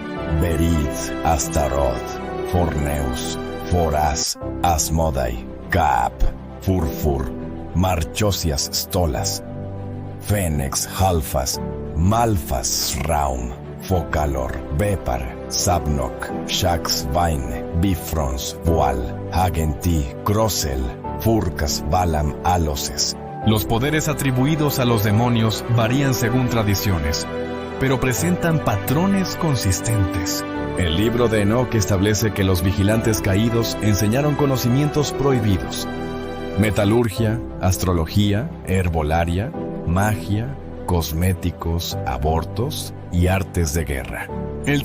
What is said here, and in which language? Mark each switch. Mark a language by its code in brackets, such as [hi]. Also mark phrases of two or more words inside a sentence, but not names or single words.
[es] Berid, Astaroth, Forneus, Foras, Asmodai, Cap, Furfur, Marchosias Stolas, Fénex, Halfas, Malfas, Raum, Focalor, Bepar, Sabnok, Shax, Vaine, Bifrons, Boal, Hagenti, Crossel, Furcas, Balam, Aloses. Los poderes atribuidos a los demonios varían según tradiciones, pero presentan patrones consistentes. El libro de Enoch establece que los vigilantes caídos enseñaron conocimientos prohibidos: metalurgia, astrología, herbolaria, magia, cosméticos, abortos y artes de guerra.